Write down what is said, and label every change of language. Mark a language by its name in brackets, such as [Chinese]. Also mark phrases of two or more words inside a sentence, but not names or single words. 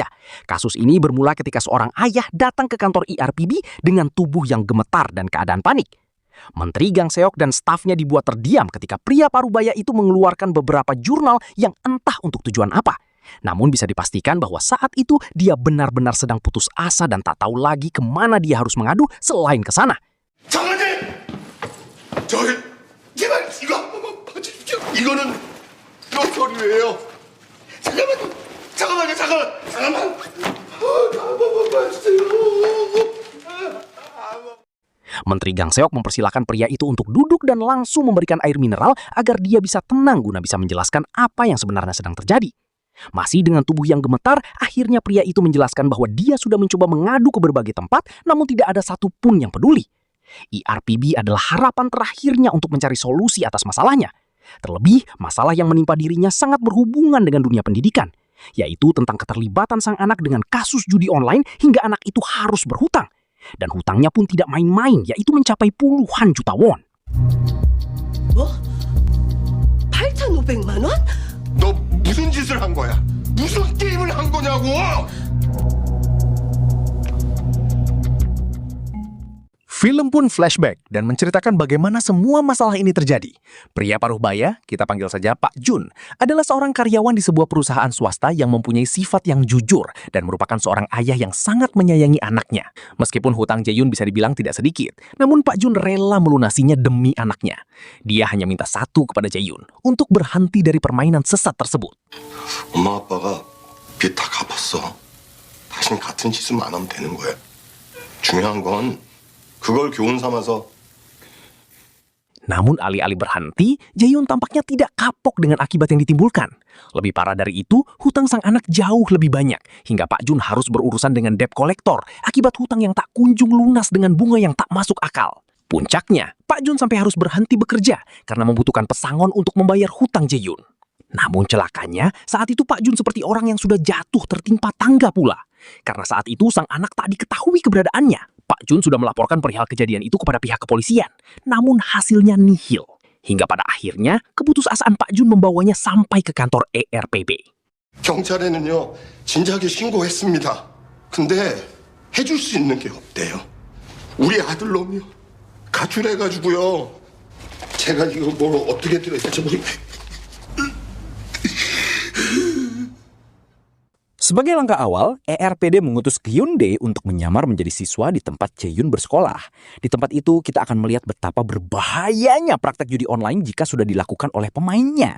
[Indonesian] Kasus ini bermula ketika seorang ayah datang ke kantor ERPB dengan tubuh yang gemetar dan keadaan panik. Menteri Gang Seok dan stafnya dibuat terdiam ketika pria parubaya itu mengeluarkan beberapa jurnal yang entah untuk tujuan apa. Namun bisa dipastikan bahwa saat itu dia benar-benar sedang putus asa dan tak tahu lagi kemana dia harus mengadu selain ke sana. [Korean] 장관님! 저기 제발 이거 한 번만 봐주십시오. 이거는 몇 서류예요? 잠깐만. 한 번만 봐주세요. [Indonesian] Menteri Gang Seok mempersilahkan pria itu untuk duduk dan langsung memberikan air mineral agar dia bisa tenang guna bisa menjelaskan apa yang sebenarnya sedang terjadi. Masih dengan tubuh yang gemetar, akhirnya pria itu menjelaskan bahwa dia sudah mencoba mengadu ke berbagai tempat, namun tidak ada satupun yang peduli. ERPB adalah harapan terakhirnya untuk mencari solusi atas masalahnya. Terlebih, masalah yang menimpa dirinya sangat berhubungan dengan dunia pendidikan, yaitu tentang keterlibatan sang anak dengan kasus judi online hingga anak itu harus berhutang. Dan hutangnya pun tidak main-main, yaitu mencapai puluhan juta won. [Korean] 뭐? 8,500만 원? 너 무슨 짓을 한 거야? 무슨 게임을 한 거냐고! [Indonesian] Film pun flashback dan menceritakan bagaimana semua masalah ini terjadi. Pria parubaya, kita panggil saja Pak Jun, adalah seorang karyawan di sebuah perusahaan swasta yang mempunyai sifat yang jujur dan merupakan seorang ayah yang sangat menyayangi anaknya. Meskipun hutang Jae-yun bisa dibilang tidak sedikit, namun Pak Jun rela melunasinya demi anaknya. Dia hanya minta satu kepada Jae-yun, untuk berhenti dari permainan sesat tersebut. [Korean] 엄마 아빠가 빚 다 갚았어. 다신 같은 짓은 안 하면 되는 거야. 중요한 건 그걸 교훈 삼아서. [Indonesian] Namun alih-alih berhenti, Jae-yun tampaknya tidak kapok dengan akibat yang ditimbulkan. Lebih parah dari itu, hutang sang anak jauh lebih banyak, hingga Pak Jun harus berurusan dengan [English] debt collector [Indonesian] akibat hutang yang tak kunjung lunas dengan bunga yang tak masuk akal. Puncaknya, Pak Jun sampai harus berhenti bekerja karena membutuhkan pesangon untuk membayar hutang Jae-yun. Namun celakanya, saat itu Pak Jun seperti orang yang sudah jatuh tertimpa tangga pula. Karena saat itu sang anak tak diketahui keberadaannya. Pak Jun sudah melaporkan perihal kejadian itu kepada pihak kepolisian. Namun hasilnya nihil. Hingga pada akhirnya, keputusasaan Pak Jun membawanya sampai ke kantor ERPB. [Korean] 경찰에는요 진작에 신고했습니다. 근데 해줄 수 있는 게 없대요. 우리 아들 놈이요 가출해가지고요. 제가 이거 뭘 어떻게 드려야 될지 모르겠어요. [Indonesian] Sebagai langkah awal, ERPD mengutus Hyundai untuk menyamar menjadi siswa di tempat Jae-yun bersekolah. Di tempat itu, kita akan melihat betapa berbahayanya praktek judi online jika sudah dilakukan oleh pemainnya.